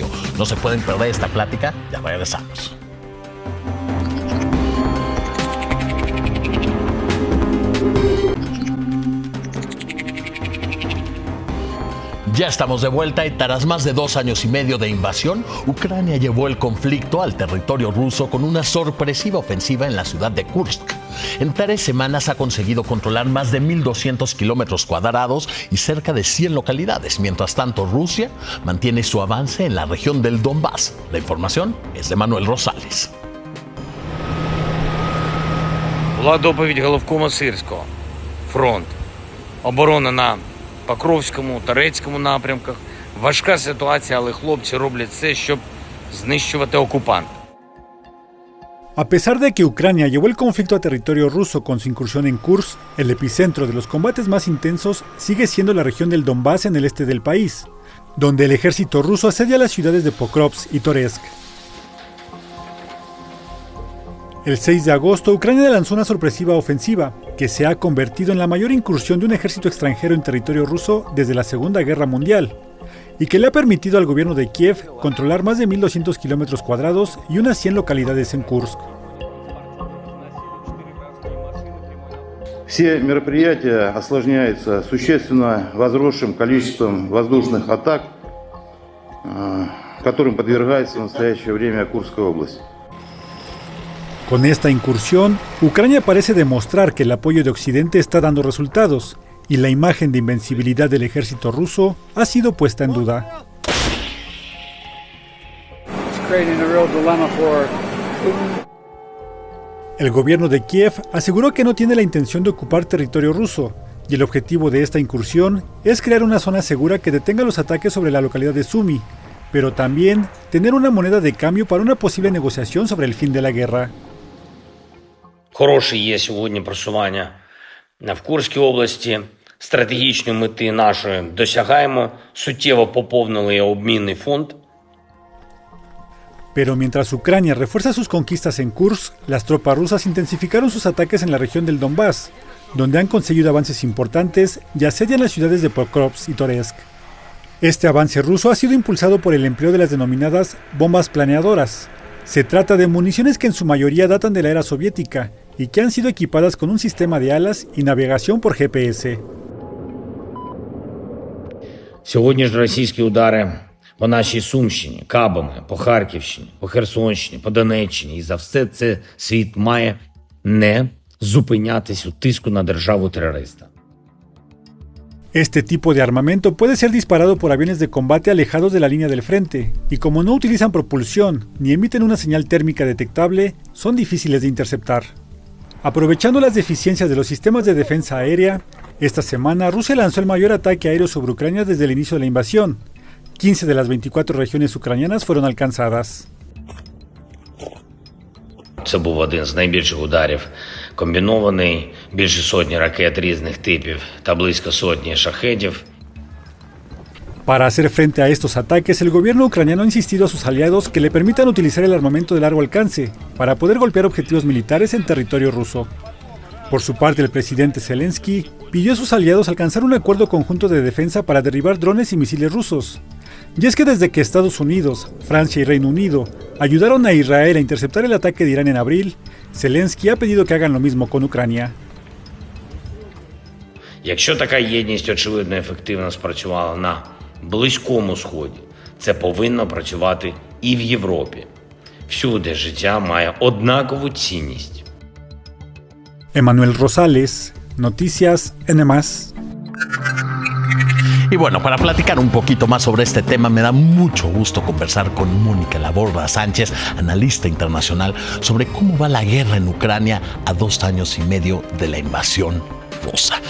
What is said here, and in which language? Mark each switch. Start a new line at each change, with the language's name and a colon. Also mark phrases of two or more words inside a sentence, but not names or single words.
Spanish: No se pueden perder esta plática, ya regresamos. Ya estamos de vuelta y tras más de 2 años y medio de invasión, Ucrania llevó el conflicto al territorio ruso con una sorpresiva ofensiva en la ciudad de Kursk. En 3 semanas ha conseguido controlar más de 1.200 kilómetros cuadrados y cerca de 100 localidades. Mientras tanto, Rusia mantiene su avance en la región del Donbass. La información es de Manuel Rosales.
Ukrainian: Була доповідь головкома Сирського. Фронт. Оборона на Покровському, Торецькому напрямках. Важка ситуація, але хлопці роблять все, щоб знищувати окупанта.
Spanish: A pesar de que Ucrania llevó el conflicto a territorio ruso con su incursión en Kursk, el epicentro de los combates más intensos sigue siendo la región del Donbass en el este del país, donde el ejército ruso asedia las ciudades de Pokrovsk y Toretsk. El 6 de agosto, Ucrania lanzó una sorpresiva ofensiva, que se ha convertido en la mayor incursión de un ejército extranjero en territorio ruso desde la Segunda Guerra Mundial, y que le ha permitido al gobierno de Kiev controlar más de 1.200 kilómetros cuadrados y unas 100 localidades en Kursk.
Russian: Все мероприятия осложняются существенно возросшим количеством воздушных атак, которым подвергается в настоящее время Курская область.
Spanish: Con esta incursión, Ucrania parece demostrar que el apoyo de Occidente está dando resultados, y la imagen de invencibilidad del ejército ruso ha sido puesta en duda. El gobierno de Kiev aseguró que no tiene la intención de ocupar territorio ruso, y el objetivo de esta incursión es crear una zona segura que detenga los ataques sobre la localidad de Sumy, pero también tener una moneda de cambio para una posible negociación sobre el fin de la guerra.
Ukrainian: Хороше є сьогодні просування в Курській області. Стратегічної мети нашої досягаємо. Суттєво поповнили обмінний фонд.
Spanish: Pero mientras Ucrania refuerza sus conquistas en Kursk, las tropas rusas intensificaron sus ataques en la región del Donbass, donde han conseguido avances importantes y asedian las ciudades de Pokrovsk y Toretsk. Este avance ruso ha sido impulsado por el empleo de las denominadas bombas planeadoras. Se trata de municiones que en su mayoría datan de la era soviética y que han sido equipadas con un sistema de alas y navegación por GPS.
Ukrainian: Сьогодні ж російські удари по нашій Сумщині, Кабами, по Харківщині, по Херсонщині, по Донеччині. І за все це світ має не зупинятись у тиску на державу-терориста.
Spanish: Este tipo de armamento puede ser disparado por aviones de combate alejados de la línea del frente, y como no utilizan propulsión ni emiten una señal térmica detectable, son difíciles de interceptar. Aprovechando las deficiencias de los sistemas de defensa aérea, esta semana Rusia lanzó el mayor ataque aéreo sobre Ucrania desde el inicio de la invasión. 15 de las 24 regiones ucranianas fueron alcanzadas.
Ukrainian: Це був один з найбільших ударів. Комбінований, більше сотні ракет різних типів та близько сотні шахедів.
Spanish: Para hacer frente a estos ataques, el gobierno ucraniano ha insistido a sus aliados que le permitan utilizar el armamento de largo alcance para poder golpear objetivos militares en territorio ruso. Por su parte, el presidente Zelensky pidió a sus aliados alcanzar un acuerdo conjunto de defensa para derribar drones y misiles rusos. Y es que desde que Estados Unidos, Francia y Reino Unido ayudaron a Israel a interceptar el ataque de Irán en abril, Zelensky ha pedido que hagan lo mismo con Ucrania. Якщо така єдність очевидно ефективно спрацювала на Близькому Сході, це повинно працювати і в Європі. Всюди життя має однакову цінність. Emanuel Rosales, Noticias N+. Y bueno, para platicar un poquito más sobre este tema, me da mucho gusto conversar con Mónica Laborda Sánchez, analista internacional, sobre cómo va la guerra en Ucrania a 2 años y medio de la invasión rusa.